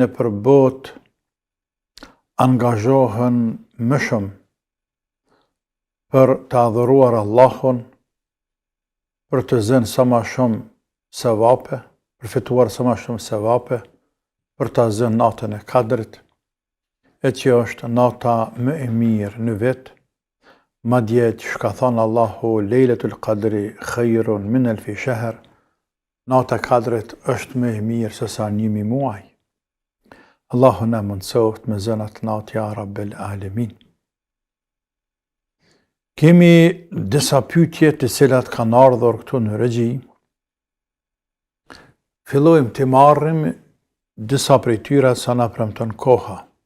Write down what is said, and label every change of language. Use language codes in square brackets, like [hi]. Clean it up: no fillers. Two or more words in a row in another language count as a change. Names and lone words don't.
[sq] nëpër botë angazhohen më shumë për të adhuruar Allahun, për të zënë sa ma shumë sevape, për fituar sa ma shumë sevape, për të zënë natën e Kadrit, e që është nata më e mirë në vit, madje që ka thënë Allahu [ar] ليلة القدر خير من ألف شهر, [sq] nata e Kadrit është më e mirë se sa 1000 muaj. Allahu na mundsoft me zënë atë natë [ar] يا رب العالمين. [sq] Kemi disa pyetje të cilat kanë ardhur këtu në regji. Fillojmë të marrim disa prej tyre sa na premton koha.